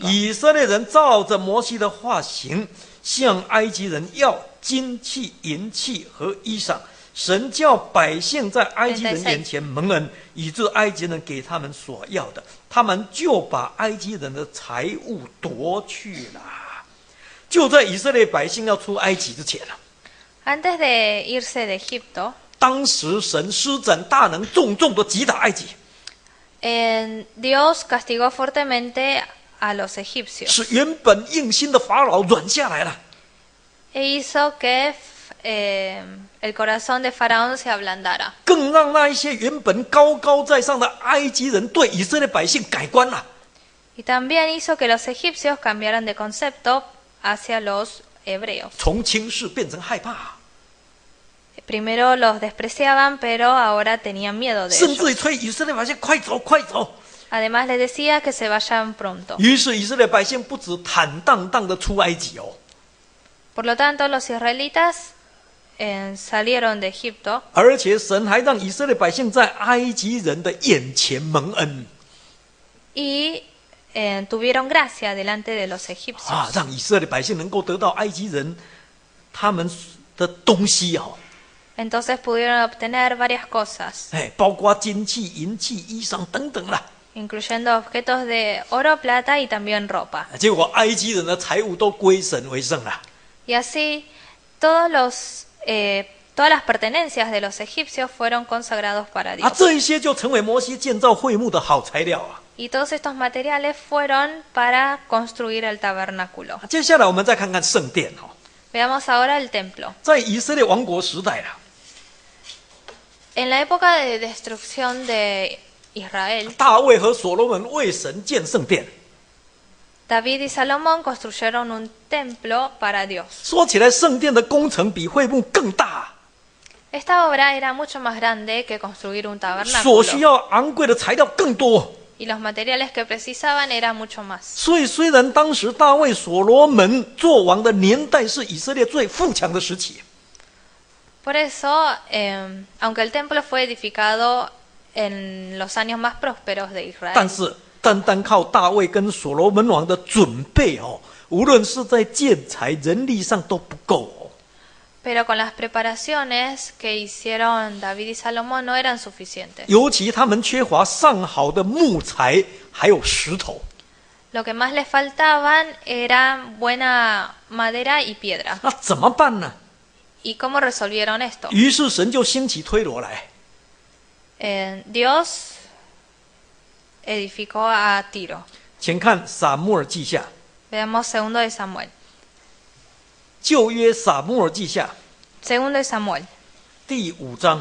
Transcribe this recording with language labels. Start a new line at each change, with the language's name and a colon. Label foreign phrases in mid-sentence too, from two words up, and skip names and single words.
Chinese: 以色列人照着摩西的话行，向埃及人要金器、银器和衣裳。神叫百姓在埃及人眼前蒙恩，以致埃及人给他们所要的，他们就把埃及人的财物夺去了。就在以色列百姓要出埃及之前，
Spanish: Antes de irse de Egipto,
Chinese: 当时神施展大能，重重的击打埃及，
Spanish: Dios castigó fuertemente a los egipcios
Chinese: 使原本硬心的法老软下来了。
Spanish: e hizo que el corazón de Faraón se ablandara.
Chinese: 更让那一些原本高高在上的埃及人对以色列百姓改观了。
Spanish: Y también hizo que los egipcios cambiaran de concepto hacia los hebreos.
Chinese: 从轻视变成害怕，
Spanish: Primero los despreciaban, pero ahora tenían miedo de
Chinese: 甚至于
Spanish: ellos.
Chinese: 催以色列百姓快走快走。
Spanish: Además les decía que se vayan pronto.
Chinese: 于是以色列百姓不止坦荡荡的出埃及哦，
Spanish: Por lo tanto, los israelitas salieron de Egipto
Chinese: 而且神还让以色列百姓在埃及人的眼前蒙恩
Spanish: y tuvieron gracia delante de los egipcios.
Chinese: 啊，让以色列百姓能够得到埃及人他们的东西哦，
Spanish: Entonces pudieron obtener varias cosas,
Chinese: 哎，包括金器、银器、衣裳等等啦。
Spanish: incluyendo objetos de oro, plata y también ropa.
Chinese: 结果埃及人的财物都归神为圣了。
Spanish: Y así todas las pertenencias de los egipcios fueron consagrados para 啊， Dios.
Chinese: 这一些就成为摩西建造会幕的好材料啊。
Spanish: Y todos estos materiales fueron para construir el tabernáculo.
Chinese: 接下来我们再看看圣殿哦，
Spanish: Veamos ahora el templo.
Chinese: 在以色列王国时代啊，
Spanish: En la época de destrucción de Israel,
Chinese: 大卫和所罗门为神建圣殿。
Spanish: David y Salomón construyeron un templo para Dios.
Chinese: 说起来，圣殿的工程比会幕更大，
Spanish: Esta obra era mucho más grande que construir un
Chinese: 所需
Spanish: tabernáculo.
Chinese: 要昂贵的材料更多。
Spanish: Y los materiales que precisaban eran mucho más.
Chinese: 所以，虽然当时大卫、所罗门做王的年代是以色列最富强的时期，
Spanish: Por eso, aunque el templo fue edificado en los años más prósperos de
Chinese: 但
Spanish: Israel,
Chinese: 是单单靠大卫跟所罗门王的准备哦，无论是在建材、人力上都不够哦。
Spanish: pero con las preparaciones que hicieron David y Salomón no eran suficientes.
Chinese: 尤其他们缺乏上好的木材，还有石头。
Spanish: Lo que más les faltaban era buena madera y piedra.
Chinese: 那怎么办呢？
Spanish: ¿Y cómo resolvieron esto?
Chinese: 于是神就兴起推罗来。
Spanish: Dios edificó a Tiro.
Chinese: 请看撒母耳记下，
Spanish: Veamos segundo de Samuel.
Chinese: 旧约撒母耳记下
Spanish: Segundo de Samuel,
Chinese: 第5章